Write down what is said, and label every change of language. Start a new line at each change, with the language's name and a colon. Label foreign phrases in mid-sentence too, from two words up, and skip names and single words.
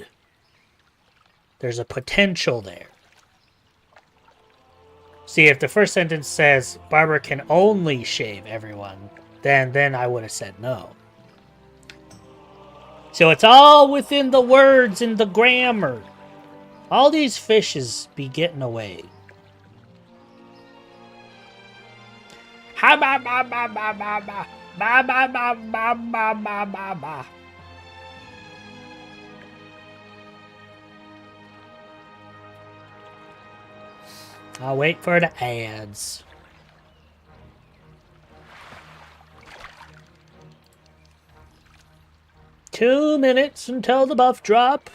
English: There's a potential there. See, if the first sentence says barber can only shave everyone, then I would have said no. So it's all within the words and the grammar. All these fishes be getting away. Ha ba ba ba ba ba ba ba ba ba ba ba ba ba ba. I'll wait for the ads. Two minutes until the buff drop.